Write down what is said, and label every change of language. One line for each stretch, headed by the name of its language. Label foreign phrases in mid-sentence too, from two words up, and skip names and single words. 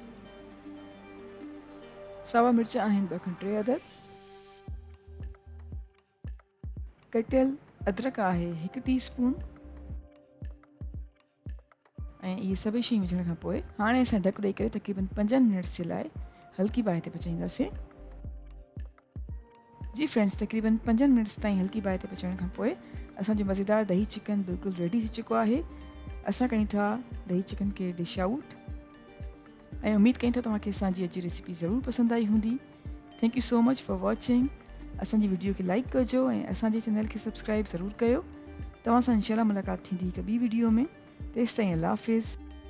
Sindhi: सावा मिर्च आहिनि 2 खां 3 अदद, कटियल अदरक आहे 1 टीस्पून ऐं इहे सभई शयूं विझण खां पोइ हाणे असां ढकु ॾेई करे तक़रीबन 5 मिनट जे लाइ हल्की बाहि ते पचाईंदासीं। जी फ्रेंड्स, तक़रीबन 5 मिनट्स ताईं हल्की बाहि ते पचाइण खां पोइ असांजो मज़ेदार दही चिकन बिल्कुलु रेडी थी चुको आहे। असां कयूं था दही चिकन खे
English: dish out
Sindhi: ऐं उमेद कयूं था तव्हांखे असांजी अॼु जी रेसिपी ज़रूरु पसंदि आई हूंदी।
English: thank you so much for watching.
Sindhi: असांजी वीडियो खे लाइक कजो ऐं असांजे चैनल खे सब्सक्राइब ज़रूरु कयो। तव्हां सां इंशाल्लाह मुलाक़ात थींदी हिकु ॿी वीडियो में। तेसिताईं अल्लाह हाफ़िज़।